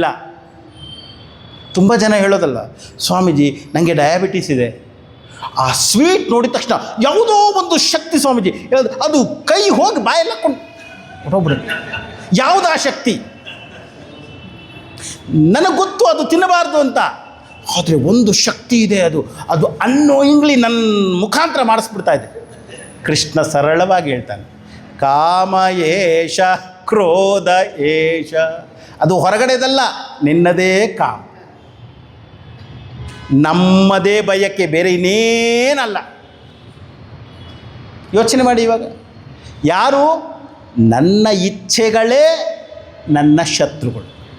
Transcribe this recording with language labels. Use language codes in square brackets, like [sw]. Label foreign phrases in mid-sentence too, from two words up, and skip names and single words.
[kn] ತುಂಬ ಜನ ಹೇಳೋದಲ್ಲ, ಸ್ವಾಮೀಜಿ ನನಗೆ ಡಯಾಬಿಟೀಸ್ ಇದೆ, ಆ ಸ್ವೀಟ್ ನೋಡಿದ ತಕ್ಷಣ ಯಾವುದೋ ಒಂದು ಶಕ್ತಿ ಸ್ವಾಮೀಜಿ, ಅದು ಕೈ ಹೋಗಿ ಬಾಯೆಲ್ಲ ಹೊರಟೋಗ್ಬಿಡುತ್ತೆ. ಯಾವುದಾ ಶಕ್ತಿ? ನನಗೆ ಗೊತ್ತು ಅದು ತಿನ್ನಬಾರ್ದು ಅಂತ, ಆದರೆ ಒಂದು ಶಕ್ತಿ ಇದೆ, ಅದು ಅನ್ನೋಯಿಂಗ್ಲಿ ನನ್ನ ಮುಖಾಂತರ ಮಾಡಿಸ್ಬಿಡ್ತಾ ಇದೆ. ಕೃಷ್ಣ ಸರಳವಾಗಿ ಹೇಳ್ತಾನೆ, [sa] ಕಾಮ ಏಷ ಕ್ರೋಧ ಏಷ. [kn] ಅದು ಹೊರಗಡೆದಲ್ಲ, ನಿನ್ನದೇ ಕಾಮ, ನಮ್ಮದೇ ಬಯಕೆ, ಬೇರೆ ಇನ್ನೇನಲ್ಲ. ಯೋಚನೆ ಮಾಡಿ, ಇವಾಗ ಯಾರು? ನನ್ನ ಇಚ್ಛೆಗಳೇ ನನ್ನ ಶತ್ರುಗಳು.